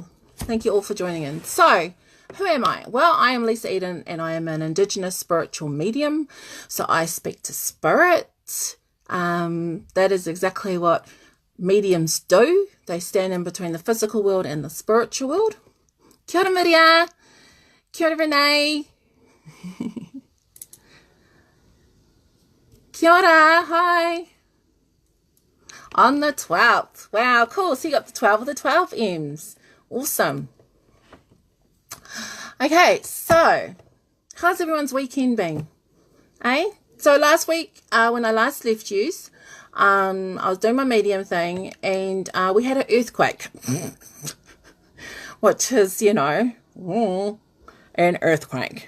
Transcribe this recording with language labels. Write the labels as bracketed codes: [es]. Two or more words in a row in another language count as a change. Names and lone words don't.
[en] Thank you all for joining in. So, who am I? Well, I am Lisa Eden, and I am an Indigenous spiritual medium. So I speak to spirit. That is exactly what mediums do. They stand in between the physical world and the spiritual world. [mi] Kia ora, Miria. Kia ora, Renee. Kia ora, hi. [en] On the 12th. Wow, cool. So you got the 12 of the 12 M's. Awesome. Okay, so how's everyone's weekend been? So last week, when I last left you, I was doing my medium thing, and we had an earthquake, which is, you know, an earthquake.